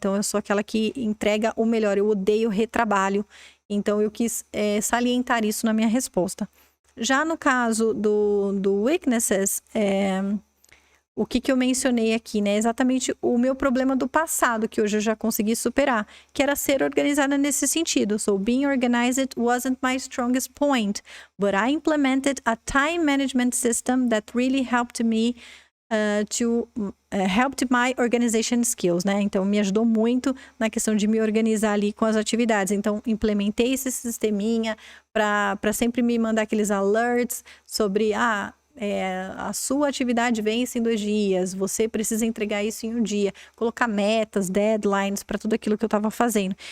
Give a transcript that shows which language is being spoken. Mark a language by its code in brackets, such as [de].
[pt] Então, eu sou aquela que entrega o melhor. Eu odeio retrabalho. Então, eu quis salientar isso na minha resposta. Já no caso do weaknesses, o que eu mencionei aqui, né? Exatamente o meu problema do passado, que hoje eu já consegui superar, que era ser organizada nesse sentido. [en] So, being organized wasn't my strongest point, but I implemented a time management system that really helped me helped my organization skills, né? [pt] Então, me ajudou muito na questão de me organizar ali com as atividades. Então, implementei esse sisteminha para sempre me mandar aqueles alerts sobre, a sua atividade vence em 2 dias, você precisa entregar isso em 1 dia, colocar metas, deadlines para tudo aquilo que eu estava fazendo.